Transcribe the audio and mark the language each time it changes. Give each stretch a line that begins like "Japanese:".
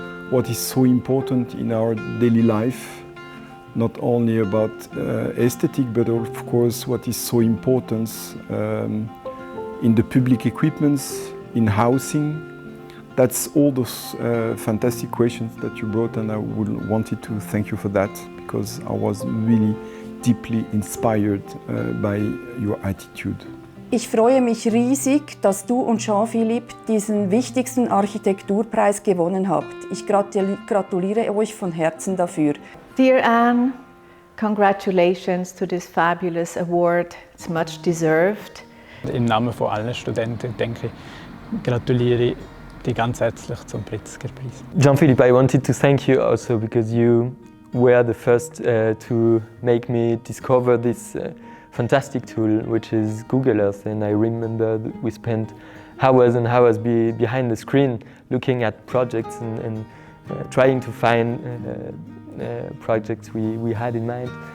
English: What is so important in our daily life, not only about aesthetic, but of course what is so important in the public equipments, in housing. That's all those fantastic questions that you brought, and I wanted to thank you for that, because I was really deeply inspired by your attitude.
German: Ich freue mich riesig, dass du und Jean Philippe diesen wichtigsten Architekturpreis gewonnen habt. Ich gratuliere euch von Herzen dafür.
English: Dear Ann, congratulations to this fabulous award. It's much deserved.
German: Im Namen von allen Studenten, denke ich, gratuliere ich dir ganz herzlich zum Pritzker Prize.
English: Jean Philippe, I wanted to thank you also because you were the first to make me discover this fantastic tool, which is Google Earth. And I remember we spent hours and hours behind the screen looking at projects and trying to find projects we had in mind.